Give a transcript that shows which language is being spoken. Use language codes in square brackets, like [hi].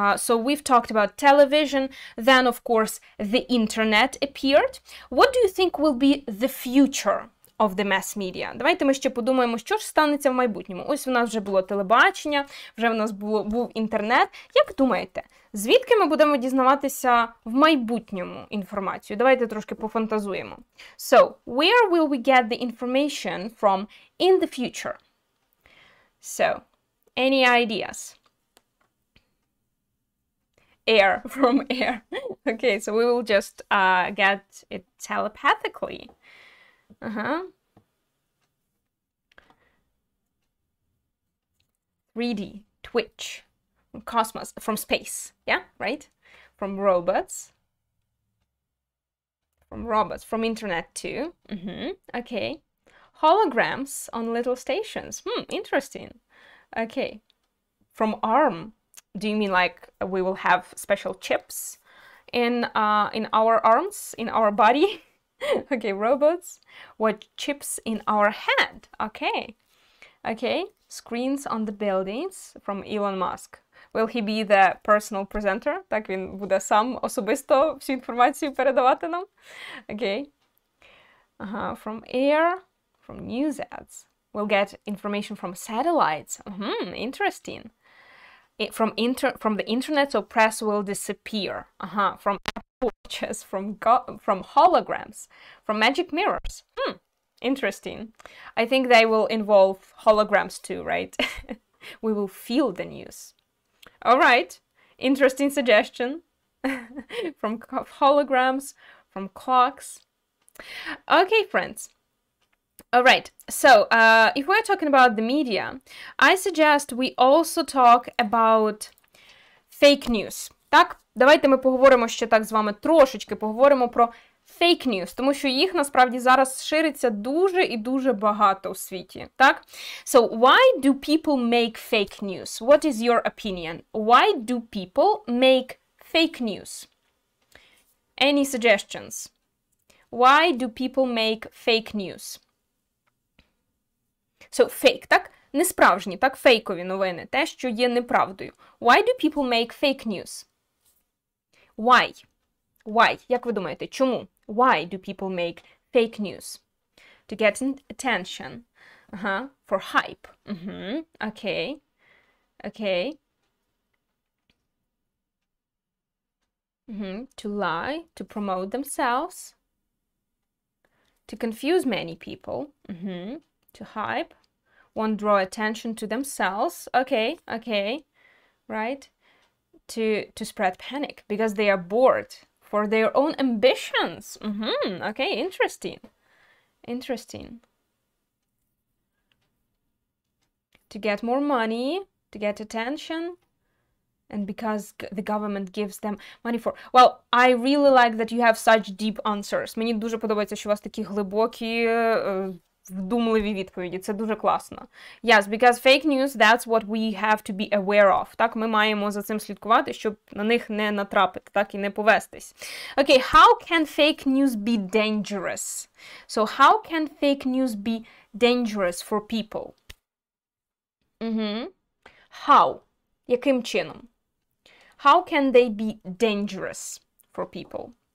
[en] So we've talked about television, then, of course, the internet appeared. What do you think will be the future of the mass media? [uk] Давайте ми ще подумаємо, що ж станеться в майбутньому. Ось у нас вже було телебачення, вже в нас був інтернет. Як думаєте, звідки ми будемо дізнаватися в майбутньому інформацію? Давайте трошки пофантазуємо. [en] So, where will we get the information from in the future? So, any ideas? Air, from air. Okay, so we will just get it telepathically. 3D, Twitch, from cosmos, from space, yeah, right? From robots, from internet too. Okay. Holograms on little stations. Interesting. Okay. From arm. Do you mean like we will have special chips in our arms, in our body? Okay, robots. What chips in our head? Okay. Okay. Screens on the buildings from Elon Musk. Will he be the personal presenter? [uk] Так він буде сам особисто всю інформацію передавати нам? [en] Okay. From air, from news ads. We'll get information from satellites. Interesting. From the internet, so press will disappear. From watches, from holograms, from magic mirrors. Interesting. I think they will involve holograms too, right? We will feel the news. All right. Interesting suggestion. From holograms, from clocks. Okay, friends. All right, so if we're talking about the media, I suggest we also talk about fake news. [uk] Так, давайте ми поговоримо ще так з вами трошечки, поговоримо про fake news, тому що їх насправді зараз шириться дуже і дуже багато у світі, так? [en] So, why do people make fake news? What is your opinion? Why do people make fake news? Any suggestions? Why do people make fake news? [uk] So, fake, так? Не справжні, так? Фейкові новини, те, що є неправдою. [en] Why do people make fake news? Why? Why? [uk] Як ви думаєте, чому? [en] Why do people make fake news? To get attention. For hype. Okay. Okay. To lie, to promote themselves. To confuse many people. To hype. Won't draw attention to themselves. Okay, okay. Right? To spread panic because they are bored for their own ambitions. Okay, interesting. Interesting. To get more money, to get attention, and because the government gives them money for... Well, I really like that you have such deep answers. [uk] Мені дуже подобається, що у вас такі глибокі, вдумливі відповіді. Це дуже класно. [en] Yes, because fake news, that's what we have to be aware of. [uk] Так, ми маємо за цим слідкувати, щоб на них не натрапити, так, і не повестись. [en] Okay, how can fake news be dangerous? So, how can fake news be dangerous for people? How? [uk] Яким чином? [en] How can they be dangerous for people?